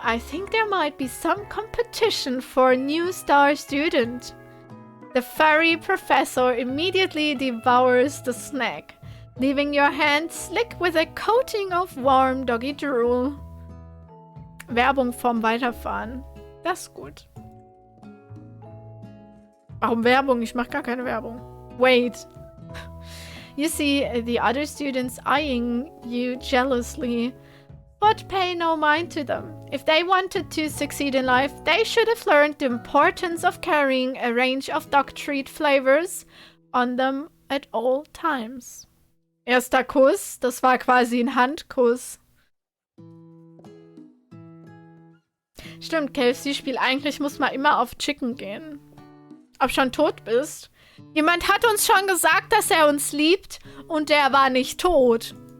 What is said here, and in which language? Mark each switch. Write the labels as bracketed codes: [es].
[en] I think there might be some competition for a new star student. The furry professor immediately devours the snack, leaving your hand slick with a coating of warm doggy drool. [de] Werbung vorm Weiterfahren. Das ist gut. Warum Werbung? Ich mache gar keine Werbung. [en] Wait. You see the other students eyeing you jealously, but pay no mind to them. If they wanted to succeed in life, they should have learned the importance of carrying a range of dog treat flavors on them at all times. [de] Erster Kuss, das war quasi ein Handkuss. Stimmt, KFC-Spiel, eigentlich muss man immer auf Chicken gehen. Ob schon tot bist? Jemand hat uns schon gesagt, dass er uns liebt und der war nicht tot.